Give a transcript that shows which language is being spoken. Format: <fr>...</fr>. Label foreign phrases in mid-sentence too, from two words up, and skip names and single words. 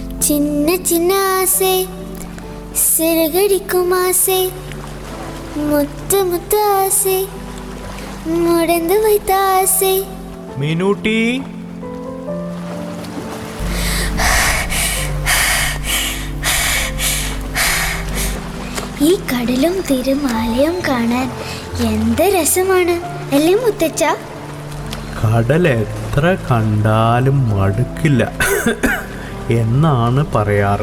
<ta>சின்ன சின்ன ஆசை சிறகடிக்கும் ஆசை முத்து முத்து ஆசை முடந்து வைத்த ஆசை.</ta> <ml>മീനൂട്ടി, ഈ കടലും തിരുമാലയും കാണാൻ എന്ത് രസമാണ് അല്ലേ മുത്തച്ഛ? കടൽ എത്ര കണ്ടാലും മടുക്കില്ല എന്നാണ് പറയാറ്.</ml>